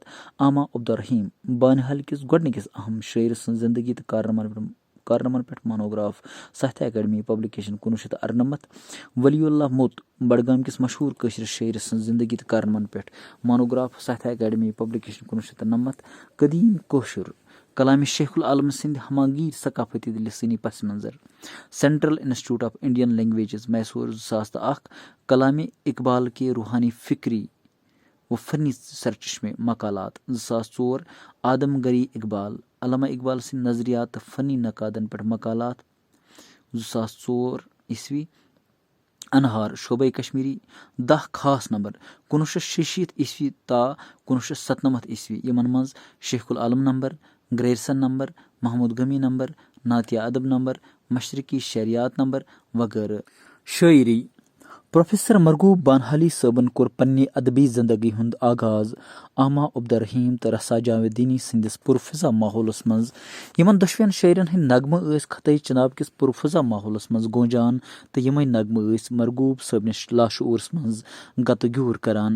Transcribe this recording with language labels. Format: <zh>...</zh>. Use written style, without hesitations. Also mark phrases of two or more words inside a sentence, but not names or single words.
<ks>عامہ عبدالرحیٖم بانِحال کِس گۄڈنِکِس اہم شٲعرٕ سٕنٛز زندگی تہٕ کارنامن پٮ۪ٹھ مانوگراف ساہتیہ اکیڈمی پبلِکیشن 1998. ولی اللہ موٚت بڈگام کِس مشہوٗر کٲشرِ شٲعرٕ سٕنٛز زندگی تہٕ کارنامن پٮ۪ٹھ مانوگراف ساہتیہ اکیڈمی پبلِکیشن 1999. قدیٖم کٲشُر کلامِ شیخ العالم سٕنٛدِ ہماگیٖر ثقافتی تہٕ لسٲنی پس منظر سینٹرل انسٹیٹیوٹ آف انڈین لینگویجز میسور 2001. کلامِ اقبال کے روحانی فکری و فنی سرچشمے مقالات 2004. آدم گری اقبال علامہ اقبال سٕنٛدِ نظریات تہٕ فنی نقادن پٮ۪ٹھ مقالات 2004. انہار شعبے کشمیری 10 خاص نمبر 1966 تا 1997 یِمن منٛز شیخ العالم نمبر، گریرسن نمبر، محمود غمی نمبر، نعتیہ ادب نمبر، مشرقی شعریات نمبر وغیرہ. شاعری پروفیسر مرغوب بانحالی صٲبن کوٚر پننہِ ادبی زندگی ہُنٛد آغاز عامہ عبدالرحیٖم تہٕ رسا جاویدنی سٕنٛدِس پُرفضا ماحولس منٛز. یِمن دۄشوٕنی شٲعرن ہٕنٛدۍ نغمہٕ ٲسۍ خطے چناب کِس پُرفضا ماحولس منٛز گوٗنجان تہٕ یِمے نغمہٕ ٲسۍ مرغوب صٲبنِس لاشعوٗرس منٛز گتہٕ گیوٗر کران.</ks>